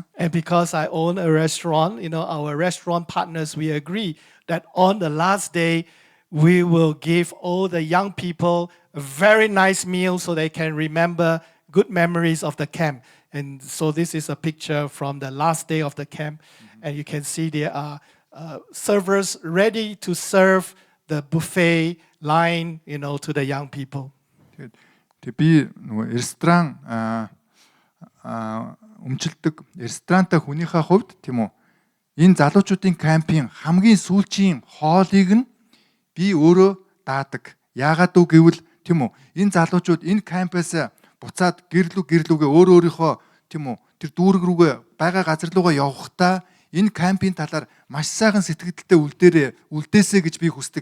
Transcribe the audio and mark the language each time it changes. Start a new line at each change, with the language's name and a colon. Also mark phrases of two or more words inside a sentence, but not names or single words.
English: And because I own a restaurant, our restaurant partners, we agree that on the last day, we will give all the young people a very nice meal so they can remember good memories of the camp. And so this is a picture from the last day of the camp. And you can see there are servers ready to serve the buffet line, to the young people.
Mongolian: Тэгээд би нөгөө ресторан өмчлөдөг ресторантай хүнийхээ хувьд тийм үү энэ залуучуудын кампийн хамгийн сүүлчийн хоолыг нь би өөрөө даадаг. Яагаад үг гэвэл тийм үү энэ залуучууд энэ кампаас буцаад гэрлүүгээ өөрийнхөө тийм үү тэр дүүрэг рүүгээ байгаа газар руугаа явахдаа энэ кампийн талаар маш сайхан сэтгэлдээ үлдээсэй гэж би хүсдэг.